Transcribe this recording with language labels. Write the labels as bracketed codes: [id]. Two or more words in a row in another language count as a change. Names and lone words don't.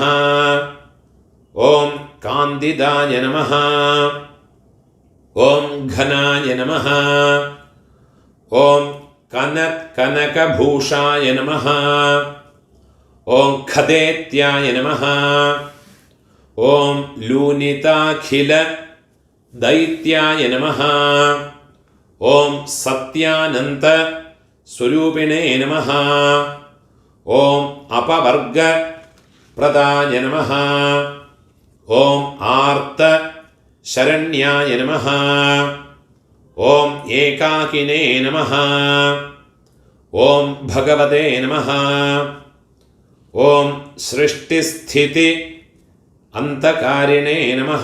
[sa] ॐ कान्तिदाय नमः. ॐ घनाय नमः. ॐ कनकभूषाय नमः. ॐ कदेत्याय नमः. ॐ लूनिताखिल दैत्याय नमः. ओम सत्यानंत स्वरूपिणे नमः. ओम अपवर्ग प्रदाय नमः. ഓം ആർത്ത ശരണ്യായ നമഃ. ഓം ഏകാകിനേ നമഃ. ഓം ഭഗവതേ നമഃ. ഓം സൃഷ്ടിസ്ഥിതി അന്തകാരിണേ നമഃ.